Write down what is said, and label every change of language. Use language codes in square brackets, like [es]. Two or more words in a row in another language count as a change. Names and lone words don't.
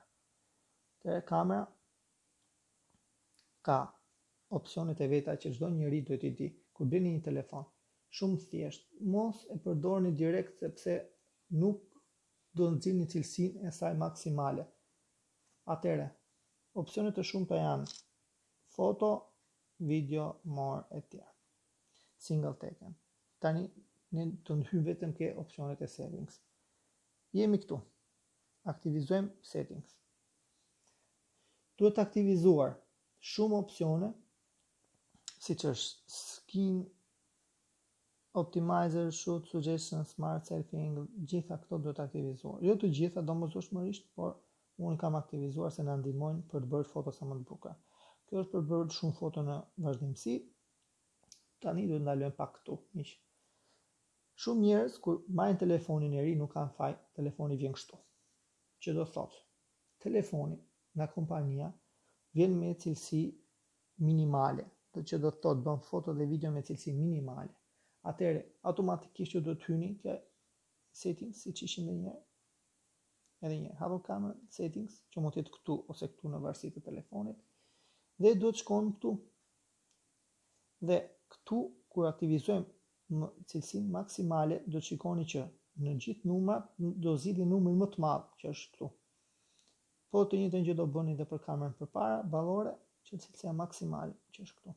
[sq] Atëherë kamera ka opsionet e veta që çdo njeri duhet i di. Kur blini një telefon, shumë thjesht, mos e përdorni direkt sepse nuk do nxirrni cilësinë e saj maksimale. Atëherë, opsionet e shumta janë foto, video, more e tjera. [en] Single taken. [sq] Tani ne do të hyjmë vetëm ke opsionet e settings. Jemi këtu. Aktivizojmë settings. Duhet aktivizuar shumë opsione, siç është [en] skin optimizer, shoot suggestions, smart selfie angle, [sq] gjitha këto duhet aktivizuar. Jo të gjitha domosdoshmërisht, por unë kam aktivizuar se na ndihmojnë për të bërë foto sa më të bukura. Kjo është për të bërë shumë foto në vazhdimsi. Tani duhet ndalojmë pak këtu, miq. Shumë njerëz kur marrin telefonin e ri nuk kanë faj, telefoni vjen kështu. Që do thotë, telefoni nga kompania vjen me cilësi minimale, që do thotë bën foto dhe video me cilësi minimale. Atëherë, automatikisht ju do të hyni ke settings, siç ishim edhe një hapë [en] camera settings, [sq] që mund të jetë këtu ose këtu në varësi të telefonit, dhe duhet të shkojmë këtu. Dhe këtu kur aktivizojmë cilësinë maksimale, do të shikoni që në gjithë numrat do zgjidhni numrin më të madh, që është këtu. Po të njëjtën gjë do bëni edhe për kamerën përpara, ballore, që cilësia maksimale, që është këtu.